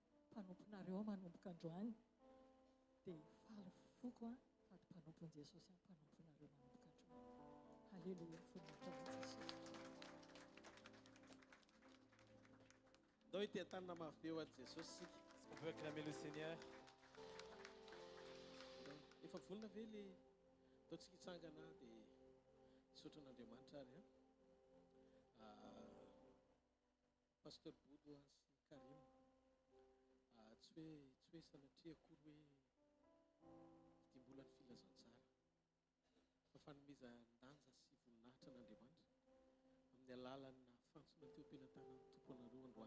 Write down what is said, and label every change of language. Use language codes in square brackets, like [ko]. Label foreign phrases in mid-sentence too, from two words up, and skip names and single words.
[mg] Mpanomponareo manompoka androany. Dia faly foko a. Sady mpanompon'i Jesosy a, mpanomponareo manompoka androany. Halleluja, voninahitra ho an'i Jesosy. Andao ity tanana mafy eo any Jesosy sika. [fr] Est-ce qu'on peut acclamer le Seigneur? [mg] Efa volana ve le ataontsika hitsangana dia misaotra an'Andriamanitra ary pasteur Bodo sy Karim. Tsy hoe sanatria akory hoe fidim-bolan'ny filazantsara fa fanomezan-danja sy voninahitra an'Andriamanitra amin'ny alalan'ny fantsona teo am-pelantanan'ny tompo anareo androany.